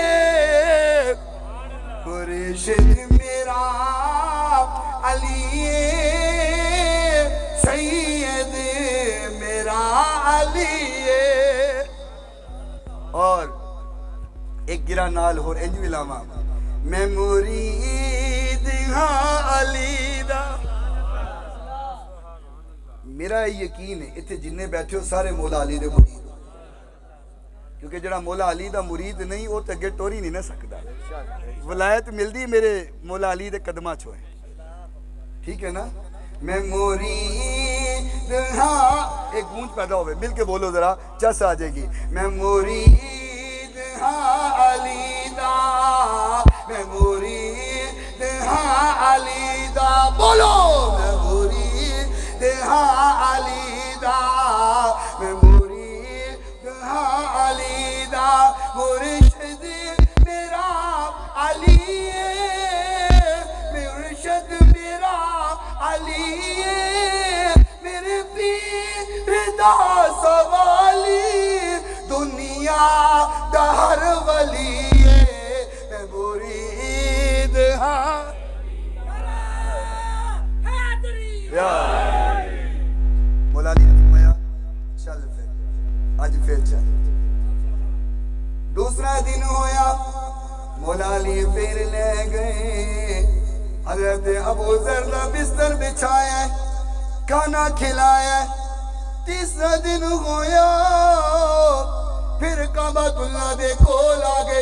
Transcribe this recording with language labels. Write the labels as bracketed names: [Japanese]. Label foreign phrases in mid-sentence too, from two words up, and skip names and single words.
[Punjabi] مرشد میرا علی سید میرا علی اور ایک گرا نال ہو انج بھی لاما میں مرید ہاں علی دا میرا یقین ہے اتھے جننے بیٹھے ہو سارے مولا علی دے مرید کیونکہ جڑا مولا علی دا مرید نہیں وہ تے اگے ٹوری نہیں نہ سکدا ولایت ملدی میرے مولا علی دے قدماں چوں ٹھیک ہے نا میں مرید ہاں ایک گونج پیدا ہوئے مل کے بولو ذرا چس آ جائے گی میں مرید ہاں علی دا میں مرید ہاں علی دا بولو میں مرید ہاں علی دا میں مرید ہاں علی دا مرشد میرا علی مرشد میرا علی میرے پیر دا سوالی دنیا دا ہر ولی میں مرید ہاں مولا علی نے فرمایا چل پھر اج پھر چل. دوسرا دن ہویا مولا علی پھر لے گئے حضرت ابو ذر دا بستر بچھایا کھانا کھلایا. تیسرا دن ہویا پھر کعبۃ اللہ دے کول آ گئے.